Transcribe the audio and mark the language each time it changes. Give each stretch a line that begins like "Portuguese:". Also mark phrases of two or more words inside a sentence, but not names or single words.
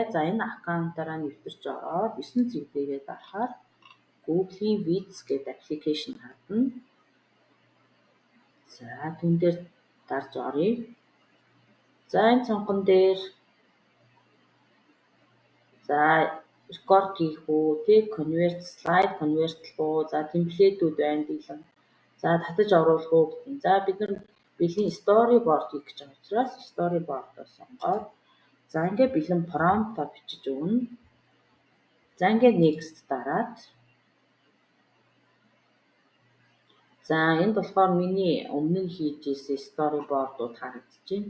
Mongolian: За энэ аккаунтаараа нэвтэрч ороод 9 цэг дээрээ дарахаар Google-ийн Vídeos гэдэг аппликейшн харна. За түн дээр дарж оръё. За энэ цонхон дээр за рекорд хийх үү,
English: convert slide convert
Mongolian: уу, за темплейтүүд байна бэлэн. За татаж оруулах уу гэдэг. За бид нар бэлэн storyboard хийх гэж байгаа учраас storyboard-оо сонгоод за ингээд бэлэн prompt-а бичиж өгнө. За ингээд next дараад за энд болохоор миний өмнө нь хийж ирсэн storyboard-ууд харагдчихэв.